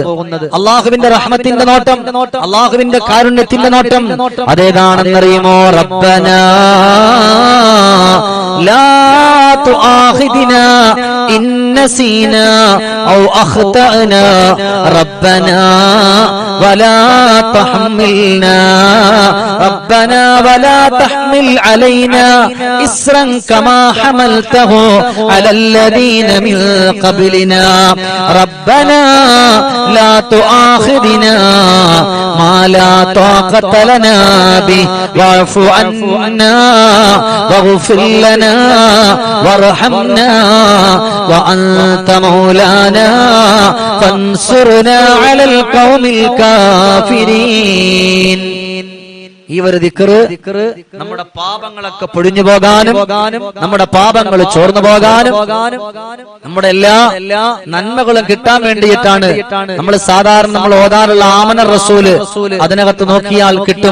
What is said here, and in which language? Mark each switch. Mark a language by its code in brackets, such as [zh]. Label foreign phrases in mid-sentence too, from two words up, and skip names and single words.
[ml] അള്ളാഹുവിന്റെ റഹ്മത്തിന്റെ നോട്ടം, അള്ളാഹുവിന്റെ കാരുണ്യത്തിന്റെ നോട്ടം അതേതാണെന്നറിയുമോ? [ar] ربنا لا تؤاخذنا إن نسينا أو أخطأنا ربنا ولا تحملنا ربنا ولا تحمل علينا إسرا كما حملته على الذين من قبلنا ربنا لا تؤاخذنا ما لا طاقة لنا به واعف عنا واغفر لنا وارحمنا وأنت مولانا فانصرنا على القوم الكافرين. [ml] ഈ ഒരു ദിക്ർ നമ്മുടെ പാപങ്ങളൊക്കെ പൊഴിഞ്ഞു പോകാനും നമ്മുടെ പാപങ്ങൾ ചോർന്നു പോകാനും നമ്മുടെ എല്ലാ നന്മകളും കിട്ടാൻ വേണ്ടിയിട്ടാണ് നമ്മൾ സാധാരണ നമ്മൾ ഓതാറുള്ള [ar] آمن الرسول. [ml] അതിനകത്ത് നോക്കിയാൽ കിട്ടും.